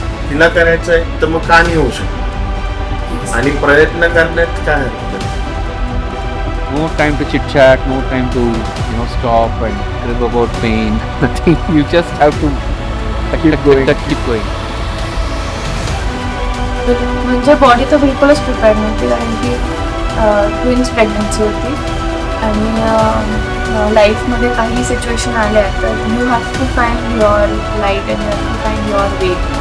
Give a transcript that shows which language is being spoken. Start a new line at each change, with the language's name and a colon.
Marathi: तिला करायचंय तर मग का नाही होऊ शकत, आणि प्रयत्न करण्यात काय हरकत.
English: No time to chit chat, no time to stop and crib about pain. Nothing. You just have to keep going.
Marathi: म्हणजे बॉडी तर बिलकुलच प्रिपेअर्ड नव्हती, कारण की ट्विन्स प्रेग्नन्सी होती आणि लाईफमध्ये काही सिच्युएशन आल्या तर
English: You have to find your light and you have to find your way.